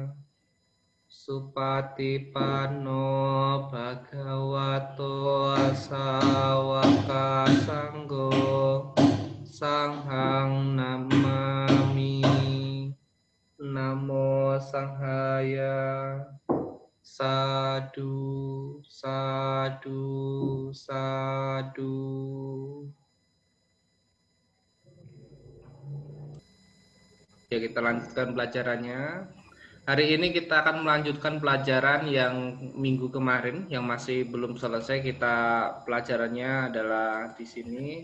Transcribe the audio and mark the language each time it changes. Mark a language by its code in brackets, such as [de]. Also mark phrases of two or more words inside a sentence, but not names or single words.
[pi] Supatipanno Bhagavato Sawaka Sanggo Sanghang Namami. Namo Sanghaya. Sadu, sadu, sadu. [id] Ya, kita lanjutkan pelajarannya. Hari ini kita akan melanjutkan pelajaran yang minggu kemarin yang masih belum selesai. Kita pelajarannya adalah di sini.